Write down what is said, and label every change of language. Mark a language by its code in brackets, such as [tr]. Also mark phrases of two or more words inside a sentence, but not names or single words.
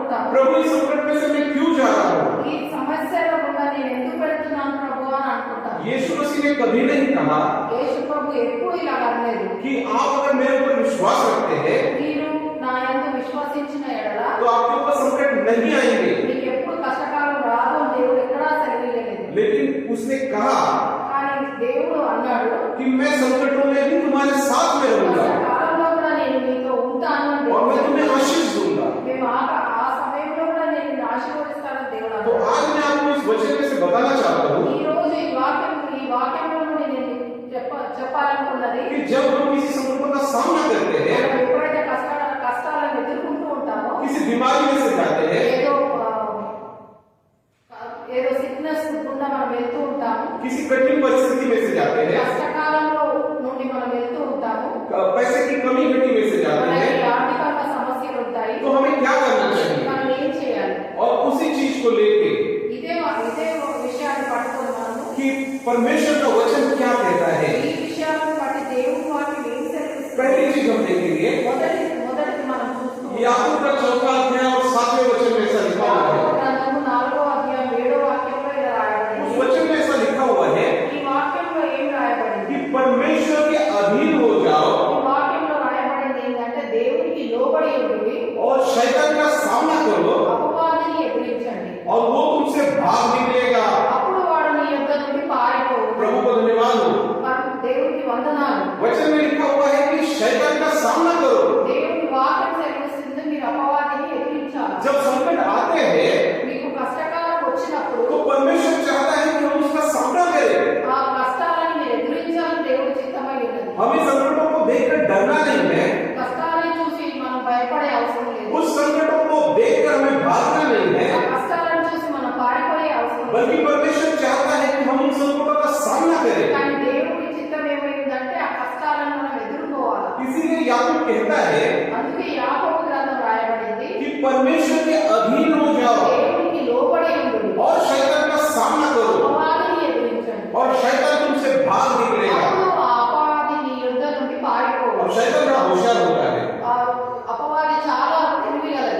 [hi] प्रभु इस संकट में से मैं क्यों जा रहा हूँ? [te] ఈ సమస్యలో గుండా నేను ఎందుకు వెళ్తున్నాను ప్రభు అని అనుకుంటాను. [hi] यीशु मसीह ने कभी नहीं कहा [te] యేసు ప్రభు ఎప్పుడు ఇలా అనలేదు [hi] कि आप अगर मेरे ऊपर विश्वास रखते हैं [te] మీరు నా యందు విశ్వసించిన ఎడల [hi] तो आपके ऊपर संकट नहीं आएंगे, [te] మీకు ఎప్పుడు కష్టకాలం రాదు అని దేవుడు ఎక్కడా సెలవివ్వలేదు. [hi] लेकिन उसने कहा [te] కానీ దేవుడు అన్నాడు [hi] कि मैं संकटों में भी तुम्हारे साथ में रहूंगा [te] కష్టకాలంలో కూడా నేను మీతో ఉంటాను అని [hi] और मैं [te] దేవుడు [hi] तुम्हें आशीष दूंगा। [te] మేము ఆ సమయంలో కూడా నేను నిన్ను ఆశీర్వదిస్తానని దేవుడు [hi] तो [te] అన్నాడు. [hi] आज मैं आपको इस वचन में से बताना चाहता हूँ [te] ఈ రోజు ఈ వాక్యంలో నుండి నేను చెప్పాలనుకున్నది [hi] कि जब हम किसी संकटों का सामना करते हैं, [te] మనం ఎప్పుడైతే కష్టాలను ఎదుర్కొంటూ ఉంటామో [hi] किसी बीमारी में से जाते हैं, [te] ఏదో సిక్నెస్ గుండా మనం వెళ్తూ ఉంటాము, [hi] किसी कठिन परिस्थिति में से जाते हैं, [te] కష్టకాలంలో నుండి మనం వెళ్తూ ఉంటాము, [hi] पैसे की कमी घटी में से जाते [te] మనకి [hi] हैं, [te] ఆర్థికంగా సమస్యలు ఉంటాయి. [hi] तो हमें क्या करना चाहिए? [te] మనం ఏం చేయాలి? [hi] और उसी चीज को लेके [te] ఇదే విషయాన్ని పట్టుకొని మనము [hi] कि परमेश्वर का वचन क्या कहता है, [te] ఈ విషయాలను బట్టి దేవుని వాక్యం ఏం సెలవిస్తుంది? [hi] पहली चीज हम देखेंगे [te] మొదటిది మనం చూస్తున్నాం. [hi] याकूब का 4वां अध्याय और 7वें वचन में ऐसा लिखा हुआ है। [te] గ్రంథము 4వ అధ్యాయం 7వ వాక్యంలో ఇలా రాయబడింది. [hi] उस वचन में ऐसा लिखा हुआ है [te] ఈ వాక్యంలో ఏం రాయబడింది? [hi] कि परमेश्वर के अधीन हो जाओ [te] ఈ వాక్యంలో రాయబడింది ఏంటంటే దేవునికి లోబడి ఉండి [hi] और शैतान का सामना करो [te] అపవాదిని ఎదిరించండి, [hi] और वो तुमसे भाग निकलेगा। [te] అప్పుడు వాడు నీ యొద్ద నుండి పారిపోవు. [hi] प्रभु को धन्यवाद हो। [te] దేవునికి వందనాలు. [hi] वचन में लिखा हुआ है कि शैतान का सामना करो। [te] దేవుని వాక్యం సెలవిస్తుంది మీరు అపవాదిని ఎదిరించాలి. [hi] जब संकट आते हैं [te] మీకు కష్టకాలం వచ్చినప్పుడు [hi] तो परमेश्वर चाहता है कि हम उसका सामना करें। [te] ఆ కష్టాలను మీరు ఎదిరించాలని దేవుడు చిత్తమై ఉన్నది. [hi] हमें संकटों को देखकर डरना नहीं है, [te] కష్టాలను చూసి మనం భయపడే అవసరం లేదు. [hi] उस संकटों को देखकर हमें भागना नहीं [te] ఆ [hi] है, [te] కష్టాలను చూసి మనం పారిపోయే అవసరం లేదు. [hi] बल्कि परमेश्वर चाहता है कि हम उन संकटों का सामना करें। [te] కానీ దేవుడి చిత్తం ఏమైందంటే ఆ కష్టాలను మనం ఎదుర్కోవాలి. [hi] इसीलिए याकूब कहता है [te] అందుకే యాకోబు గ్రంథం రాయబడింది [hi] कि परमेश्वर के अधीन हो जाओ [te] దేవునికి లోబడి ఉండు, [hi] और शैतान का सामना करो [te] అపవాదిని ఎదిరించండి, [hi] और शैतान तुमसे भाग निकलेगा। [te] అప్పుడు ఆ అపవాది నీ యొద్ద నుండి పారిపోవు. [hi] और शैतान बड़ा होशियार होता है, [te] ఆ అపవాది చాలా తెలివిగలది.